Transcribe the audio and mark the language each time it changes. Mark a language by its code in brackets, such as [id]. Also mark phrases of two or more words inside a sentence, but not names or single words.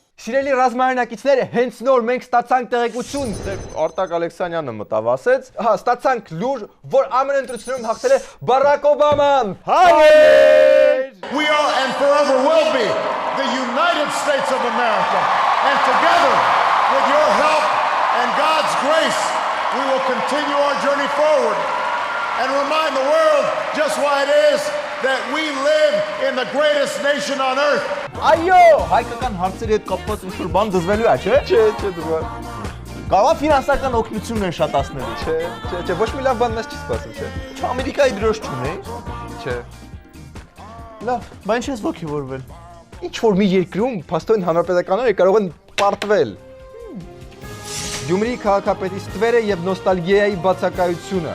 [hy] Սիրելի ռազմայնակիցներ, հենց նոր մենք ստացանք տեղեկություն։ Արտակ Ալեքսանյանը մտավ ասեց, Հա, ստացանք լուր, որ ԱՄՆ ընտրությունում հաղթել է Բարակ Օբաման։ [en] We are and forever will be the United States of America. And together, with your help and God's grace, we will continue our journey forward and remind the world just why it is that we live in the greatest nation on earth. [hy] այո, հայկական հարցերի հետ կապված ինչ-որ բան դզվելու է, չէ։ Չէ, դուք։ Կարա ֆինանսական օգնությունն են շատացնելու։ Չէ, ոչ մի լավ բան մեզ չի սպասում, չէ։ Չէ, Ամերիկայի դրոշ չունի։ Չէ։ Լավ, բայց ինչպես ոգևորվել։ Ինչ որ մի երկրում փաստորեն հանրապետականները կարող են պարտվել։ Գյումրի քաղաքապետի ստվերը եւ նոստալգիայի բացակայությունը,